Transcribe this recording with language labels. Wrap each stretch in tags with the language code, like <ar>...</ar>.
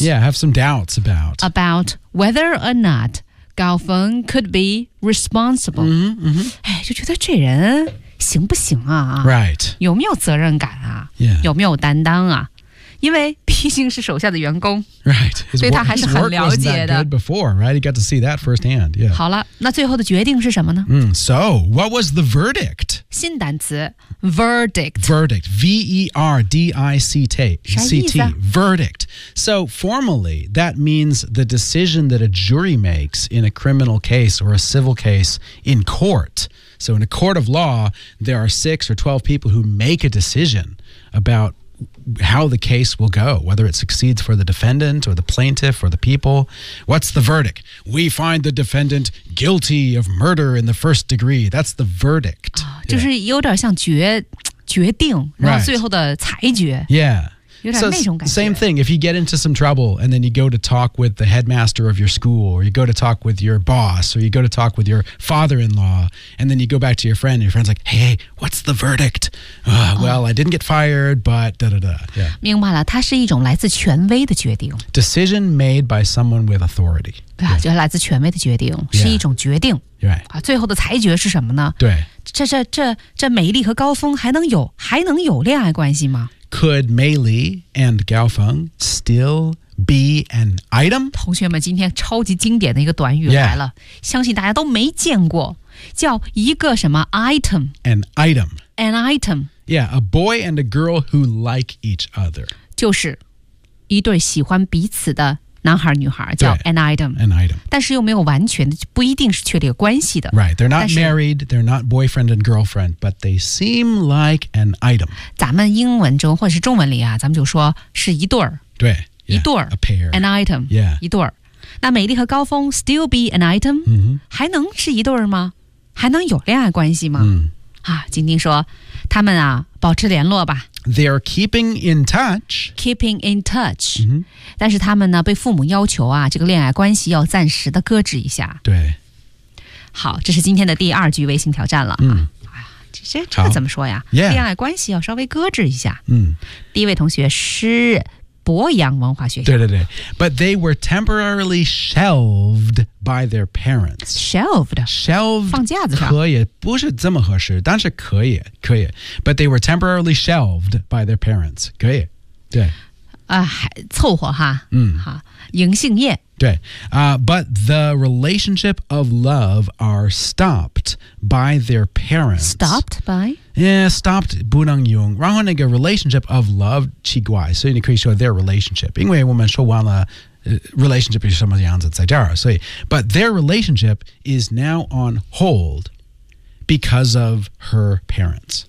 <en>Yeah, have some doubts about About whether or not 高峰 could be responsible 嗯、mm-hmm.</en> <zh>哎，就觉得这人行不行啊</zh> <en>Right</en> <zh>有没有责任感啊、</zh> <en>yeah.</en> <zh>有没有担当啊因为毕竟是手下的员工</zh> <en>right.</en> <zh>His, 对他还是很了解的</zh> <en>before,、right? He got to see that firsthand、yeah.</en> <zh>好了那最后的决定是什么呢、</zh> <en>So, what was the verdict?</en> <zh>新单词 verdict.</zh> <en>Verdict. V-E-R-D-I-C-T.</en> <zh>啥意思啊?</zh> <en>Verdict. So formally, that means the decision that a jury makes in a criminal case or a civil case in court. So in a court of law, there are 6 or 12 people who make a decision about how the case will go, whether it succeeds for the defendant or the plaintiff or the people. What's the verdict? We find the defendant guilty of murder in the first degree. That's the verdict.</en> <zh>就是有点像决定然后最后的裁决。</zh> <en>Yeah.</en> <zh>有点那种感觉</zh> <en>so, same thing, if you get into some trouble and then you go to talk with the headmaster of your school or you go to talk with your boss or you go to talk with your father-in-law and then you go back to your friend and your friend's like, hey, what's the verdict? Well, I didn't get fired, but da-da-da.、Yeah.</en> <zh>明白了,它是一种来自权威的决定。</zh> <en>Decision made by someone with authority.</en> <zh>对啊,就来自权威的决定,是一种决定。</zh> <en>Right.</en> <zh>最后的裁决是什么呢? 对。这美丽和高峰还能有恋爱关系吗?</zh> <en>Could Mei Li and Gao Feng still be an item?</en> <zh>同学们，今天超级经典的一个短语来了，</zh> <en>yeah.</en> <zh>相信大家都没见过，叫一个什么 item?</zh> <en>An item. An item. Yeah, a boy and a girl who like each other.</en> <zh>就是一对喜欢彼此的男孩女孩叫 an item.</zh> <en>An item.</en> <zh>但是又没有完全的，不一定是确立关系的。</zh> <en>Right, they're not married, they're not boyfriend and girlfriend, but they seem like an item.</en> <zh>咱们英文中或者是中文里啊，咱们就说是一对儿。对。Yeah, 一对儿。</zh> <en>A pair. An item. Yeah.</en> <zh>一对儿。那美丽和高峰</zh> <en>still be an item?、 Mm-hmm.</en> <zh>还能是一对儿吗?还能有恋爱关系吗?、 Mm. 啊晶晶说他们啊保持联络吧。</zh> <en>They're keeping in touch. Keeping in touch.、 Mm-hmm.</en> <zh>但是他们呢被父母要求啊这个恋爱关系要暂时的搁置一下。对。好这是今天的第二句微信挑战了、嗯、啊。这怎么说呀、</zh> <en>yeah.</en> <zh>恋爱关系要稍微搁置一下。嗯。第一位同学是博洋文化学校。对对对。</zh> <en>But they were temporarily shelved by their parents. Shelved? Shelved.</en> <zh>放架子上。可以不是这么合适但是可以可以。</zh> <en>But they were temporarily shelved by their parents.</en> <zh>可以。对。凑合哈。嗯。好迎杏叶。对。</zh> <en>But the relationship of love are stopped by their parents. Stopped by? Yeah, stopped</en> <zh>不能用然后那个</zh> <en>relationship of love</en> <zh>奇怪所以你可以说</zh> <en>their relationship</en> <zh>因为我们说完了、</zh> <en>relationship</en> <zh>是什么样子在这儿所以</zh> <en>But their relationship is now on hold because of her parents</en>